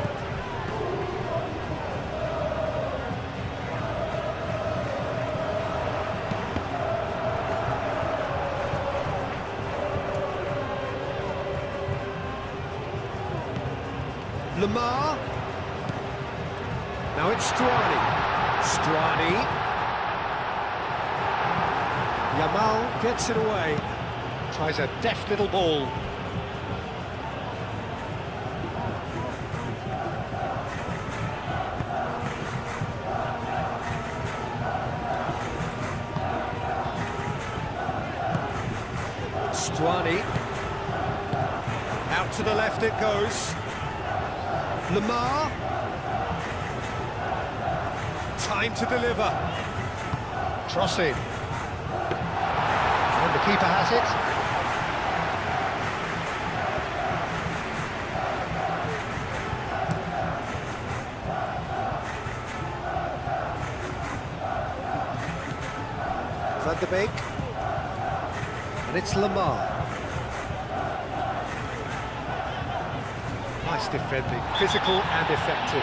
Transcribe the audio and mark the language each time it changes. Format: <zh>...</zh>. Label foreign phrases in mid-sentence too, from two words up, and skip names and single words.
<en>Lamar. Now it's Stuani. Stuani. Yamal gets it away. Tries a deft little ball. Stuani. Out to the left it goes. Lamar. Time to deliver. Crossing. And the keeper has it. Van de Beek. And it's Lamar. Nice defending, physical and effective.</en>